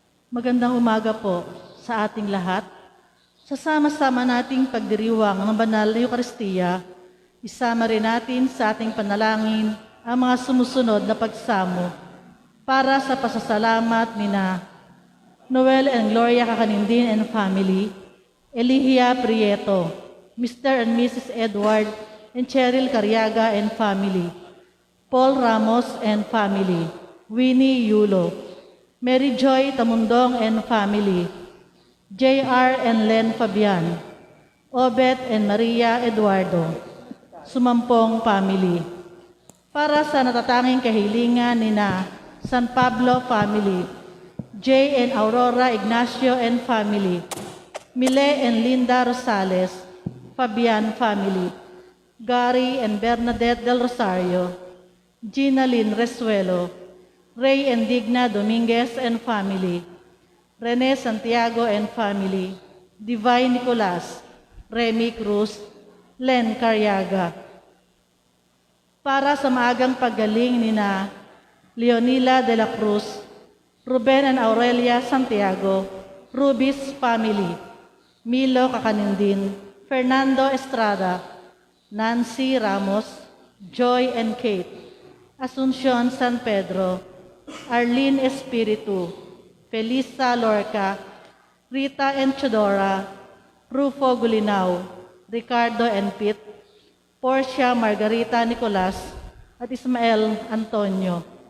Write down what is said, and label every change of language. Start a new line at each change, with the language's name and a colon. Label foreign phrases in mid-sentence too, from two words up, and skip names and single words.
Filipino: Magandang umaga po sa ating lahat. Sa sama-sama nating pagdiriwang ng banal na Eucharistia, isama rin natin sa ating panalangin ang mga sumusunod na pagsamo para sa pasasalamat nina Noel and Gloria Kakanindin
English: and family,
Filipino: Elihia Prieto,
English: Mr. and Mrs.
Filipino: Edward and Cheryl Cariaga
English: and family,
Filipino: Paul Ramos
English: and family,
Filipino: Winnie Yulo, Mary Joy Tamundong and family, J.R. and Len Fabian, Obet and Maria Eduardo, Sumampong family. Para sa natatanging kahilingan nina San Pablo family, J. and Aurora Ignacio
English: and family,
Filipino: Mile and Linda Rosales, Fabian family, Gary and Bernadette del Rosario, Gina Lynn Resuelo, Ray and Digna Dominguez
English: and family,
Filipino: Rene Santiago
English: and family,
Filipino: Divine Nicolas, Remy Cruz, Len Cariaga. Para sa maagang paggaling nina Leonila de la Cruz, Ruben and Aurelia Santiago, Rubis family, Milo Kakanindin, Fernando Estrada, Nancy Ramos, Joy and Kate, Asuncion San Pedro, Arlene Espiritu, Felisa Lorca, Rita and Chodora, Rufo Gulinaw, Ricardo and Pete, Portia Margarita Nicolas, at Ismael Antonio.